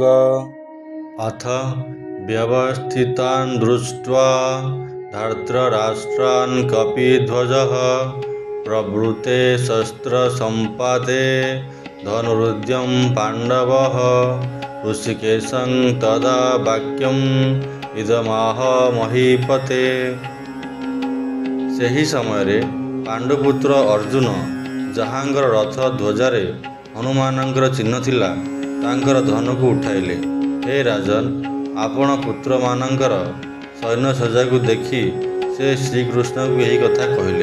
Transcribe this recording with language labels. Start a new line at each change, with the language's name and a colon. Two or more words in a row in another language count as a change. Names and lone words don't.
Sanskrit: अथ व्यवस्थितान् दृष्ट्वा धृतराष्ट्रान् कपिध्वजः प्रवृते शस्त्र सम्पादे धनुरुद्यं पाण्डवः ऋषिकेशं तदा वाक्यम् इदमाह महीपते।
Odia: ସେହି ସମୟରେ ପାଣ୍ଡୁପୁତ୍ର ଅର୍ଜୁନ ଯାହାଙ୍କର ରଥ ଧ୍ୱଜାରେ ହନୁମାନଙ୍କର ଚିହ୍ନ ଥିଲା ତାଙ୍କର ଧନୁକୁ ଉଠାଇଲେ। ହେ ରାଜନ, ଆପଣ ପୁତ୍ରମାନଙ୍କର ସୈନ୍ୟସଜ୍ଜାକୁ ଦେଖି ସେ ଶ୍ରୀକୃଷ୍ଣଙ୍କୁ ଏହି କଥା କହିଲେ।